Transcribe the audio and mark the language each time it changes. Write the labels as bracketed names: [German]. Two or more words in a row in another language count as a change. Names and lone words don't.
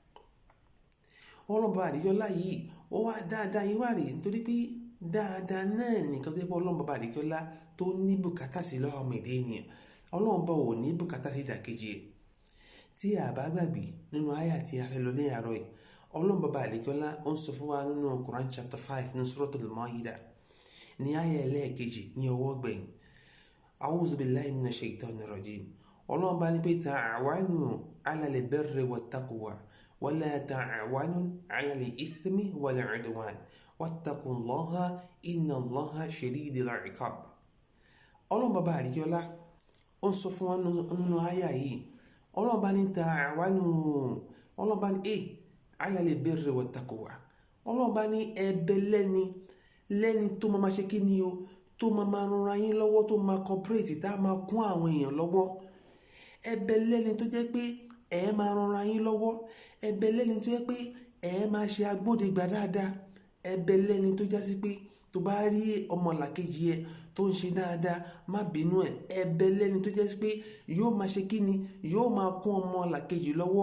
[Yoruba] ọlọ́run bàbá àdìkẹ́lá yìí ó wá dáadáa yìí wà rèé nítorí pé dáadáa náà nìkan tó yẹ pé ọlọ́run bàbá àdìkẹ́lá tó ní bùkátà sí lọ́wọ́ ọmọ èdè ènìyàn ọlọ́run bá ò ní bùkátà sí ìdàkejì ẹ̀. Tí a bá gbàgbé nínú àyà tí a fẹ́ lọ ní àárọ̀ yìí ọlọ́run bàbá àdìkẹ́lá ó ń sọ fún wa nínú Quran chapter 5 ní Suratul Ma'idah ní àyà ẹlẹ́ẹ̀kejì ní ọwọ́ gbẹ̀yìn [Arabic] أعوذ بالله من الشيطان الرجيم [Yoruba] ọlọ́run bá ní pé [Arabic] تعاونوا على البر والتقوى ولا تعاونوا على الإثم والعدوان واتقوا الله إن الله شديد العقاب. [Yoruba] ọlọ́run bàbá àdìkẹ́lá ó ń sọ fún wa nínú àyà yìí ọlọ́run bá ní ta'awanu ọlọ́run bá ní [Arabic] على البر والتقوى [Yoruba] ọlọ́run bá ní ẹbẹ lẹ́ni tó máa ṣe kí ni o tó máa ranra yín lọ́wọ́ tó máa cooperate tá a máa kún àwọn èèyàn lọ́wọ́. Ẹbẹ lẹ́ni tó jẹ́ pé ẹ máa ranra yín lọ́wọ́ ẹbẹ lẹ́ni tó jẹ́ pé ẹ máa ṣe agbódegbà dáadáa ẹbẹ lẹ́ni tó jásí pé tó bá rí ọmọlàkejì ẹ tó ń ṣe dáadáa má bínú ẹ ẹbẹ lẹ́ni tó jásí pé yóò máa ṣe kí ni yóò máa kún ọmọlàkejì lọ́wọ́.